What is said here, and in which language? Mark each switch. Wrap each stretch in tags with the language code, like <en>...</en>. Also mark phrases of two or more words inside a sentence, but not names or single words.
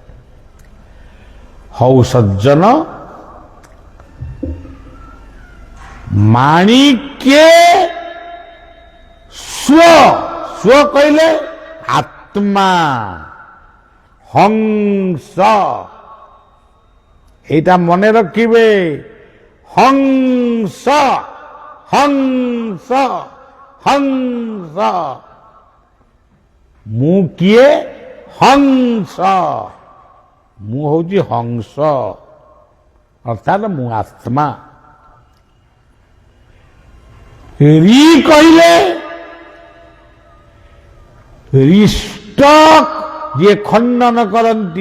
<or>ହଉ ସଜ୍ଜନ, ମାଣିକେ ସ୍ୱ କହିଲେ ଆତ୍ମା, ହଂସ। ଏଇଟା ମନେ ରାଖିବେ। ହଂସ ହଂସ ହଂସ। ମୁଁ କିଏ? ହଂସ। ମୁଁ ହଉଛି ହଂସ, ଅର୍ଥାତ୍ ମୁଁ ଆତ୍ମା। ରି କହିଲେ ରିଷ୍ଟ, ଯିଏ ଖଣ୍ଡନ କରନ୍ତି।</or>